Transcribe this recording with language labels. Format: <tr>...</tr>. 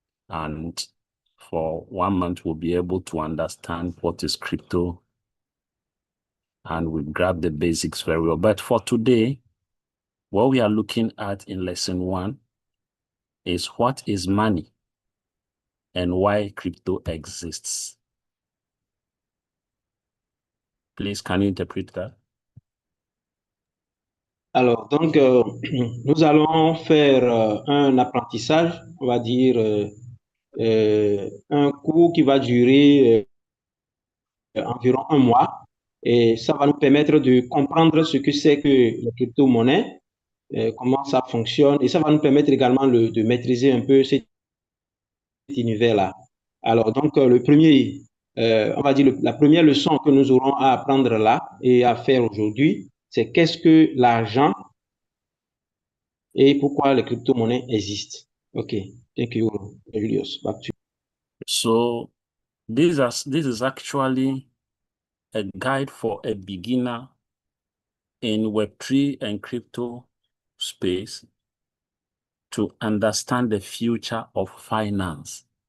<en>And for 1 month, we'll be able to understand what is crypto and we grab the basics very well. But for today, what we are looking at in lesson 1 is what is money and why crypto exists. Please, can you interpret that?</en> <fr>Alors, donc, nous allons faire un apprentissage, on va dire un cours qui va durer environ 1 mois. Et ça va nous permettre de comprendre ce que c'est que la crypto-monnaie, comment ça fonctionne. Et ça va nous permettre également de maîtriser un peu cet univers-là. Alors, donc, le premier, on va dire la première leçon que nous aurons à apprendre là et à faire aujourd'hui, c'est qu'est-ce que l'argent et pourquoi les crypto-monnaies existent.</fr> <en>Okay, thank you, Julius. Back to you. So this is actually a guide for a beginner in Web3 and crypto space to understand the future of finance.</en>